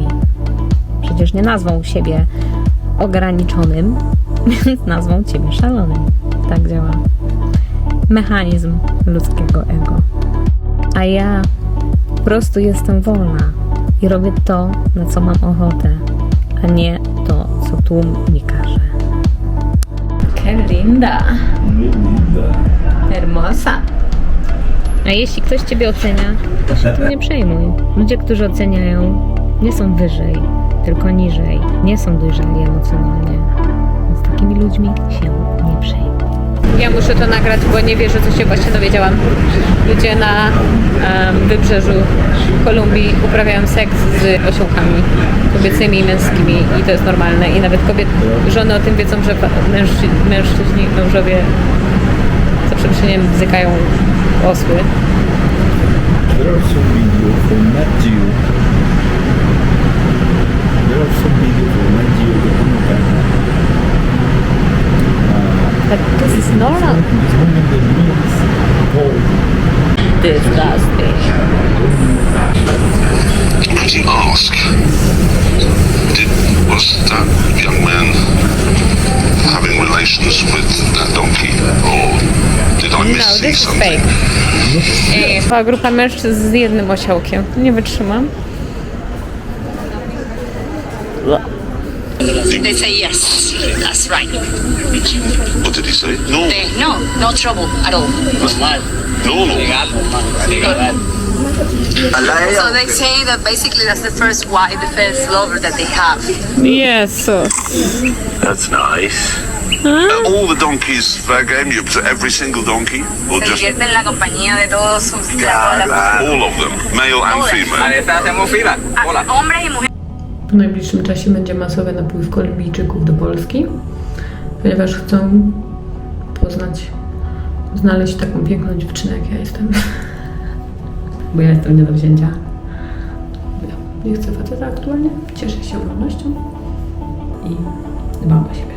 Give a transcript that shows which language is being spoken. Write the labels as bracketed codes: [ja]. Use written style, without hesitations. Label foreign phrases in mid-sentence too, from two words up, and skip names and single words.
[pl] Przecież nie nazwą siebie ograniczonym, więc nazwą ciebie szalonym. Tak działa mechanizm ludzkiego ego. A ja po prostu jestem wolna i robię to, na co mam ochotę, a nie to, co tłum mi każe. [es] Que linda. Hermosa. [pl] A jeśli ktoś ciebie ocenia, to się tym nie przejmuj. Ludzie, którzy oceniają, nie są wyżej, tylko niżej. Nie są dojrzali emocjonalnie. Z takimi ludźmi się nie przejmuj. Ja muszę to nagrać, bo nie wierzę, co się właśnie dowiedziałam. Ludzie na wybrzeżu Kolumbii uprawiają seks z osiołkami kobiecymi i męskimi i to jest normalne. I nawet żony o tym wiedzą, że mężczyźni, mężowie za przeproszeniem bzykają osły. [en] There are some videos from Nat Geo. There are some videos from Nat Geo But this is normal. This woman that means gold. Disgusting. Could you ask, was that young man having relations with that donkey, or did I No, miss this is something? fake. [pl] Cała grupa mężczyzn z jednym osiołkiem. Nie wytrzymam. [en] They say yes, that's right. What did he say? No, No trouble at all. no. So they say that basically that's the first wife, the first lover that they have. Jezus. That's nice. All the donkeys fair game. You put every single donkey, or [es] Se [en] just [es] divierte en la compañía de todos sus todas las [en] all of them, male and female? [es] hombres y mujeres. [pl] W najbliższym czasie będzie masowy napływ Kolumbijczyków do Polski, ponieważ chcą znaleźć taką piękną dziewczynę, jak ja jestem. Bo ja jestem nie do wzięcia. Ja nie chcę faceta aktualnie, cieszę się wolnością i dbam o siebie.